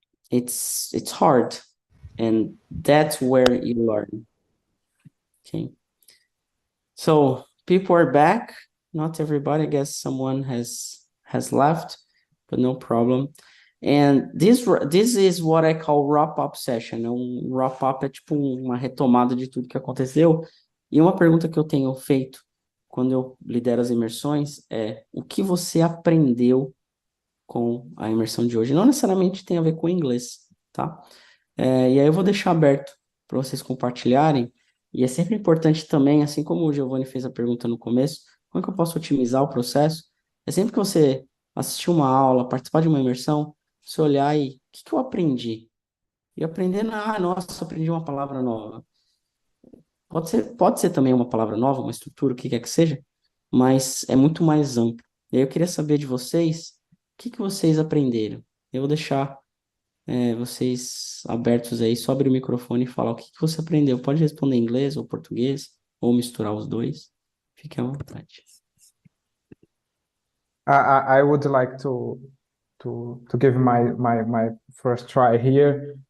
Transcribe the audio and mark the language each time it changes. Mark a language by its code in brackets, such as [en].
[en] It's hard, and that's where you learn. Okay. So people are back. Not everybody. I guess someone has left, but no problem. And this is what I call wrap-up session. [pt] Wrap-up é tipo uma retomada de tudo que aconteceu. E uma pergunta que eu tenho feito quando eu lidero as imersões é: o que você aprendeu com a imersão de hoje? Não necessariamente tem a ver com inglês, tá? E aí eu vou deixar aberto para vocês compartilharem. E é sempre importante também, assim como o Giovanni fez a pergunta no começo, como é que eu posso otimizar o processo? É sempre que você assistir uma aula, participar de uma imersão, você olhar e o que eu aprendi? E aprendendo, nossa, aprendi uma palavra nova. Pode ser também uma palavra nova, uma estrutura, o que quer que seja, mas é muito mais amplo. E aí eu queria saber de vocês, o que vocês aprenderam? Eu vou deixar vocês abertos aí, só abrir o microfone e falar o que você aprendeu. Pode responder em inglês ou português, ou misturar os dois. Fique à vontade. [en] I would like to give my first try here.